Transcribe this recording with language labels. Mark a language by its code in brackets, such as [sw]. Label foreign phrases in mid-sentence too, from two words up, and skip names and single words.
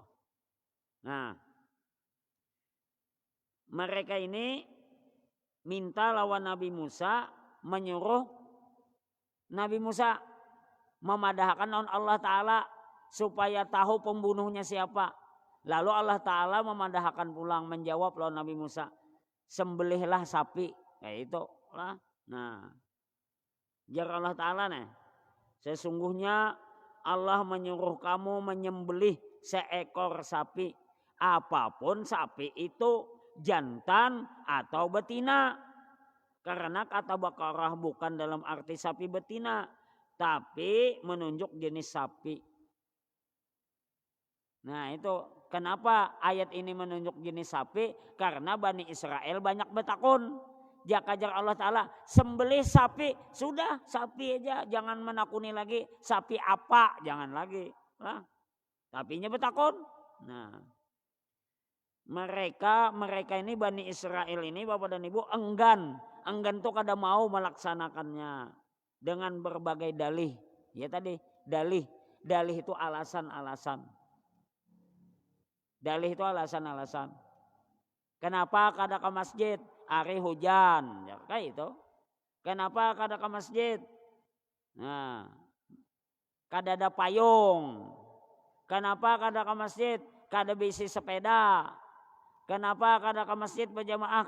[id] Nah, mereka ini minta lawan Nabi Musa, menyuruh Nabi Musa memadahkan Allah Ta'ala supaya tahu pembunuhnya siapa. Lalu Allah Ta'ala memandahkan pulang, menjawab lawan Nabi Musa, sembelihlah sapi. Kayak itu lah. Nah, jar Allah Ta'ala nih, sesungguhnya Allah menyuruh kamu menyembelih seekor sapi. Apapun sapi itu, jantan atau betina. Karena kata Baqarah bukan dalam arti sapi betina, tapi menunjuk jenis sapi. Nah itu kenapa ayat ini menunjuk jenis sapi? Karena Bani Israel banyak bertakun. Jaka-jar Allah Ta'ala, sembelih sapi, sudah sapi aja, jangan menakuni lagi sapi apa, jangan lagi lah. Sapinya bertakun. Nah, mereka ini Bani Israel ini, Bapak dan Ibu, enggan tuh kada mau melaksanakannya dengan berbagai dalih. Ya tadi dalih itu alasan-alasan. Dalih itu alasan-alasan. Kenapa kada ke masjid? Hari hujan, ya kayak itu. Kenapa kada ke masjid? Nah, kada ada payung. Kenapa kada ke masjid? Kada bisi sepeda. Kenapa kada ke masjid berjamaah?